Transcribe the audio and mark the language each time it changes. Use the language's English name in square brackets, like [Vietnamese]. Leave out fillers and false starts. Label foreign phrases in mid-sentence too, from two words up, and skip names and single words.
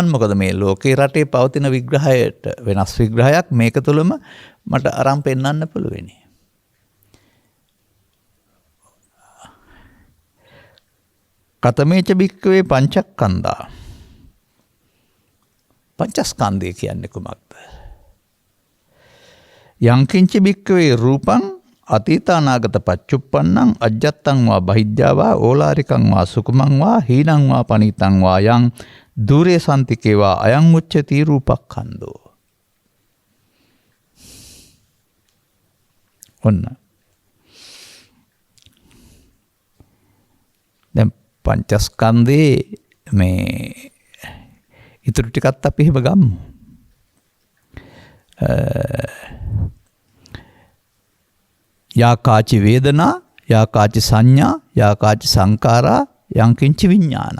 [Sinhala] මොකද මේ ලෝකේ රටේ පවතින විග්‍රහයට වෙනස් විග්‍රහයක් මේක තුළම මට අරන් පෙන්වන්න පුළුවෙනි. [Pali] කතමේච භික්ඛවේ පංචස්කන්ධා. [Sinhala] පංචස්කන්ධය කියන්නේ කුමක්ද? [Pali] යංකින්ච භික්ඛවේ රූපං අතීතානාගත පච්චුප්පන්නං අජ්ජත්තං වා බහිද්ධා වා ඕලාරිකං වා සුකුමං වා හීනං වා පනීතං වා යං දුරේ සම්තිකේ වා අයං උච්චති රූපක්ඛන්தோ. [Sinhala] ඔන්න දැන් පංචස්කන්ධේ මේ ඉතුරු ටිකත් අපි එහෙම ගමු. [Pali] යාකාචි වේදනා, යාකාචි සංඥා, යාකාචි සංකාරා, යංකින්ච විඥානං.